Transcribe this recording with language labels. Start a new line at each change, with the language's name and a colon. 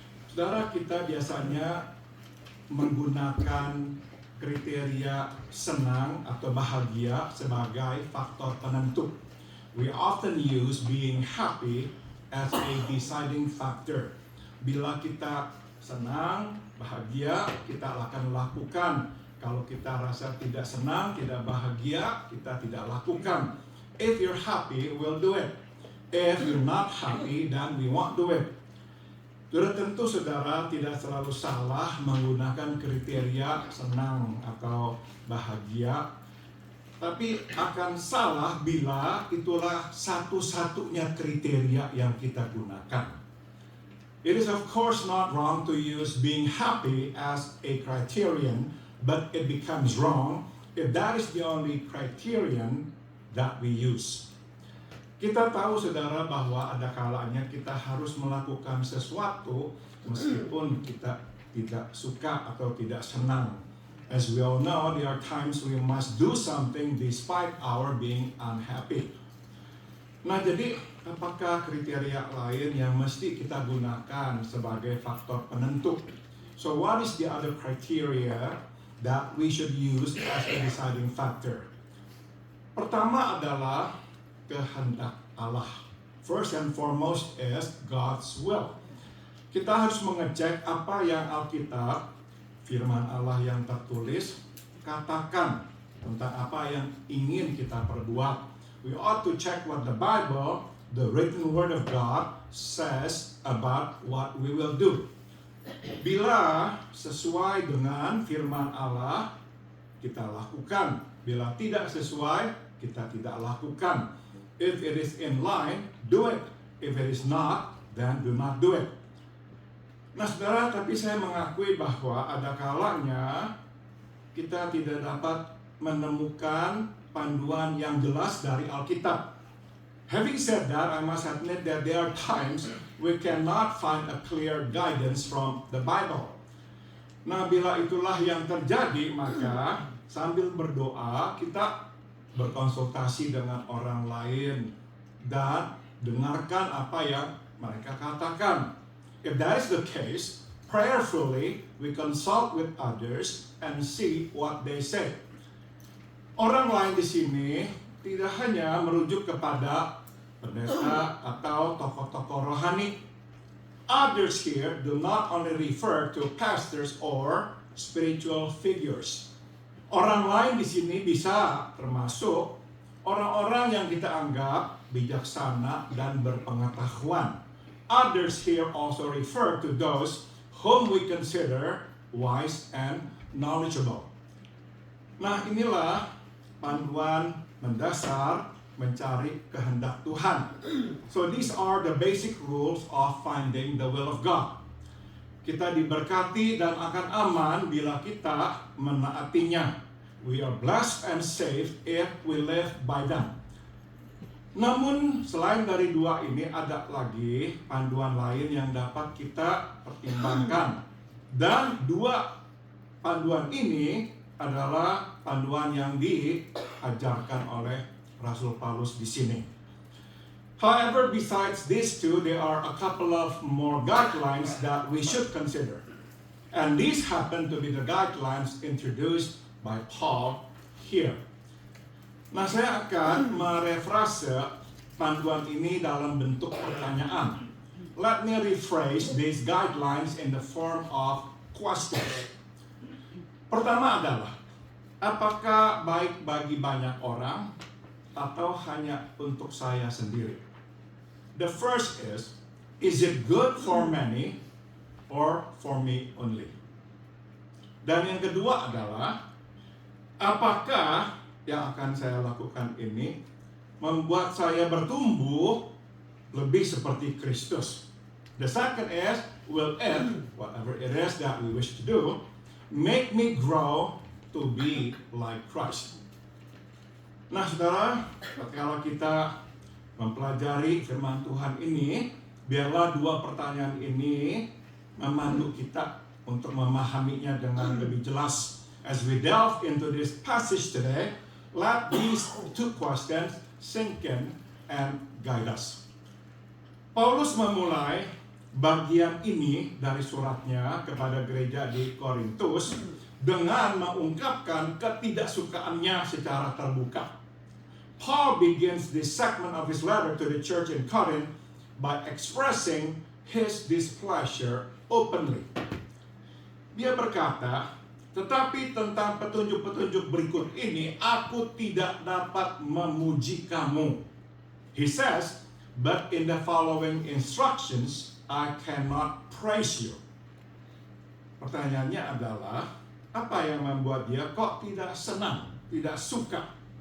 Indonesian: Saudara, kita biasanya menggunakan kriteria senang atau bahagia sebagai faktor penentu.
English: We often use being happy as a deciding factor.
Indonesian: Bila kita senang, bahagia, kita akan lakukan. Kalau kita rasa tidak senang, tidak bahagia, kita tidak lakukan.
English: If you're happy, we'll do it. If you're not happy, then we won't do it.
Indonesian: Sudah tentu saudara tidak selalu salah menggunakan kriteria senang atau bahagia, tapi akan salah bila itulah satu-satunya kriteria yang kita gunakan.
English: It is of course not wrong to use being happy as a criterion, but it becomes wrong if that is the only criterion that we use.
Indonesian: Kita tahu saudara bahwa ada kalanya kita harus melakukan sesuatu meskipun kita tidak suka atau tidak senang.
English: As we all know, there are times we must do something despite our being unhappy.
Indonesian: Nah, jadi apakah kriteria lain yang mesti kita gunakan sebagai faktor penentu?
English: So what is the other criteria that we should use as a deciding factor?
Indonesian: Pertama adalah kehendak Allah.
English: First and foremost is God's will.
Indonesian: Kita harus mengecek apa yang Alkitab, firman Allah yang tertulis, katakan tentang apa yang ingin kita perbuat.
English: We ought to check what the Bible, the written word of God, says about what we will do.
Indonesian: Bila sesuai dengan firman Allah, kita lakukan. Bila tidak sesuai, kita tidak lakukan.
English: If it is in line, do it. If it is not, then do not do it.
Indonesian: Nah saudara, tapi saya mengakui bahwa ada kalanya kita tidak dapat menemukan panduan yang jelas dari Alkitab.
English: Having said that, I must admit that there are times we cannot find a clear guidance from the Bible.
Indonesian: Nah, bila itulah yang terjadi, maka sambil berdoa kita berkonsultasi dengan orang lain dan dengarkan apa yang mereka katakan.
English: If that is the case, prayerfully we consult with others and see what they say.
Indonesian: Orang lain di sini tidak hanya merujuk kepada pendeta atau tokoh-tokoh rohani.
English: Others here do not only refer to pastors or spiritual figures.
Indonesian: Orang lain di sini bisa termasuk orang-orang yang kita anggap bijaksana dan berpengetahuan.
English: Others here also refer to those whom we consider wise and knowledgeable.
Indonesian: Nah, inilah panduan mendasar mencari kehendak Tuhan.
English: So these are the basic rules of finding the will of God.
Indonesian: Kita diberkati dan akan aman bila kita menaatinya.
English: We are blessed and saved if we live by them.
Indonesian: Namun selain dari dua ini ada lagi panduan lain yang dapat kita pertimbangkan. Dan dua panduan ini adalah panduan yang diajarkan oleh Rasul Paulus di sini.
English: However, besides these two, there are a couple of more guidelines that we should consider. And these happen to be the guidelines introduced by Paul here.
Indonesian: Nah, saya akan merefrase panduan ini dalam bentuk pertanyaan.
English: Let me rephrase these guidelines in the form of questions.
Indonesian: Pertama adalah, apakah baik bagi banyak orang atau hanya untuk saya sendiri?
English: The first is it good for many or for me only?
Indonesian: Dan yang kedua adalah, apakah yang akan saya lakukan ini membuat saya bertumbuh lebih seperti Kristus?
English: The second is, will it, whatever it is that we wish to do, make me grow to be like Christ?
Indonesian: Nah, saudara, kalau kita mempelajari firman Tuhan ini, biarlah dua pertanyaan ini memandu kita untuk memahaminya dengan lebih jelas.
English: As we delve into this passage today, let these two questions sink in and guide us.
Indonesian: Paulus memulai bagian ini dari suratnya kepada gereja di Korintus dengan mengungkapkan ketidaksukaannya secara terbuka.
English: Paul begins this segment of his letter to the church in Corinth by expressing his displeasure openly.
Indonesian: Dia berkata, tetapi tentang petunjuk-petunjuk berikut ini, aku tidak dapat memuji kamu.
English: He says, but in the following instructions, I cannot praise you.
Indonesian: Pertanyaannya adalah, apa yang membuat dia kok tidak senang, tidak suka?